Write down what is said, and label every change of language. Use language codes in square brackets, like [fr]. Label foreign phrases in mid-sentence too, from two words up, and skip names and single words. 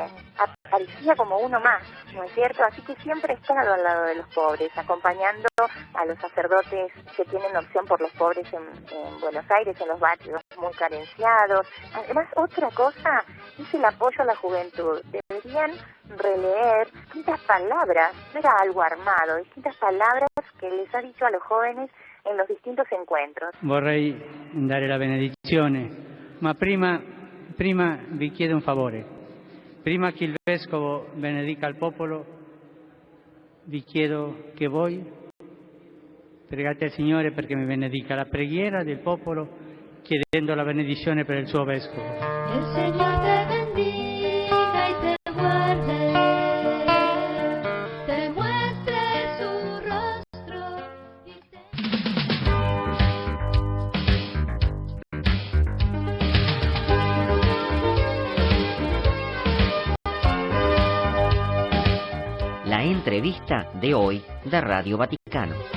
[es] Aparecía como uno más, ¿no es cierto? Así que siempre ha estado al lado de los pobres, acompañando a los sacerdotes que tienen opción por los pobres en Buenos Aires, en los barrios muy carenciados. Además, otra cosa es el apoyo a la juventud. Deberían releer distintas palabras, no era algo armado, distintas palabras que les ha dicho a los jóvenes en los distintos encuentros. [it] Vorrei dare la benedizione, ma prima vi chiedo un favore. Prima che il Vescovo benedica il popolo, vi chiedo che voi pregate al Signore perché mi benedica la preghiera del popolo, chiedendo la benedizione per il suo Vescovo. [es] El Señor te bendiga y te guarde, te muestre su rostro y te... La entrevista de hoy de Radio Vaticano.